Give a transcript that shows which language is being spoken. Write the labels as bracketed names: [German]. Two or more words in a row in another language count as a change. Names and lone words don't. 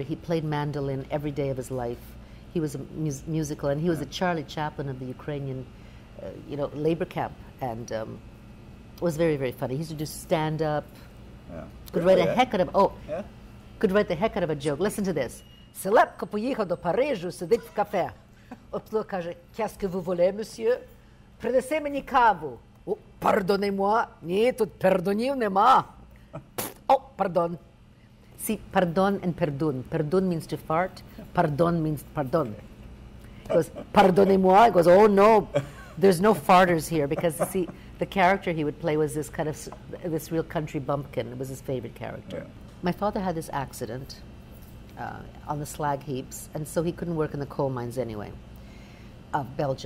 [English] He played mandolin every day of his life. He was a musical, and he was a Charlie Chaplin of the Ukrainian labor camp, and it was very, very funny. He used to do stand-up. Yeah. Could write a heck out of could write the heck out of a joke. Listen to this. [Ukrainian] Селепко поїхав до Парижу, сидить в кафе. Опто каже, [French] qu'est-ce que vous voulez, monsieur? [Ukrainian] Принеси мені каву. О, [French] pardonnez-moi. [Ukrainian] Ні, тут пердонів нема. [English] Oh, pardon. See, pardon and perdun. Perdun means to fart. Pardon means pardon. He goes, [French] pardonnez-moi. [English] He goes, oh no, there's no farters here, because see, the character he would play was this kind of this real country bumpkin. It was his favorite character. Yeah. My father had this accident on the slag heaps, and so he couldn't work in the coal mines anyway of Belgium.